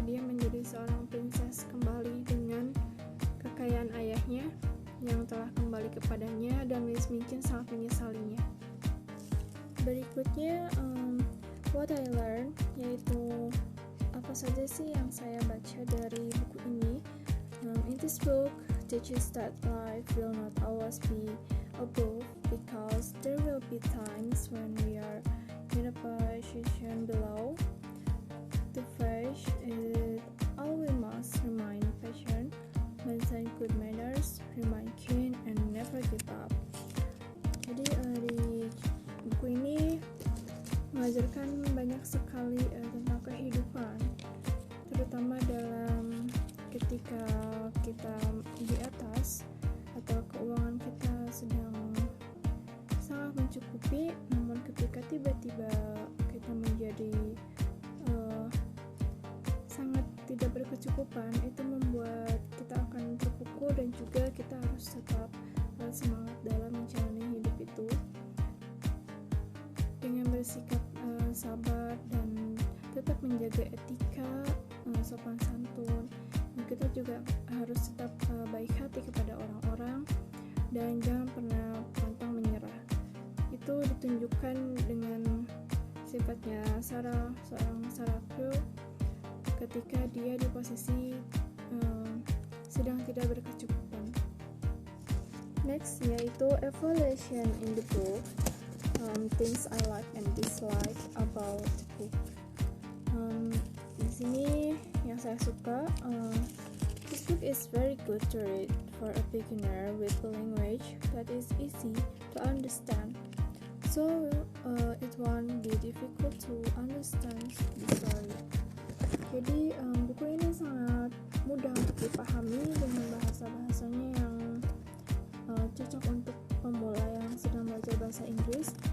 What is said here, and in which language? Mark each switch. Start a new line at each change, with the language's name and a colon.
Indonesian: Dia menjadi seorang princess kembali dengan kekayaan ayahnya yang telah kembali kepadanya, dan Miss Minchin sangat menyesalinya. Berikutnya
English: what I learned,
Indonesian: yaitu apa saja sih yang saya baca dari buku ini.
English: In this book teaches that life will not always be above, because there will be times when we are in the position below. To face it all, we must remain patient, maintain good manners, remain keen, and never give up.
Indonesian: Jadi di buku ini mengajarkan banyak sekali tentang kehidupan, terutama dalam ketika kita di atas atau keuangan kita sedang sangat mencukupi, namun ketika tiba-tiba kita menjadi sangat tidak berkecukupan, itu membuat kita akan terpukul dan juga kita harus tetap semangat dalam menjalani hidup itu dengan bersikap sabar dan tetap menjaga etika, sopan santun. Dan kita juga harus tetap baik hati kepada orang-orang dan jangan pernah pantang menyerah. Itu ditunjukkan dengan sifatnya Sarah, seorang Sarah Crew, ketika dia di posisi sedang tidak berkecukupan.
English: Next yaitu evaluation in the book. Things I like and dislike about the book.
Indonesian: Di sini yang saya suka,
English: this book is very good to read for a beginner with a language that is easy to understand. So it won't be difficult to understand the story.
Indonesian: Jadi buku ini sangat mudah untuk dipahami dengan bahasa-bahasanya yang cocok untuk pemula yang sedang belajar bahasa Inggris.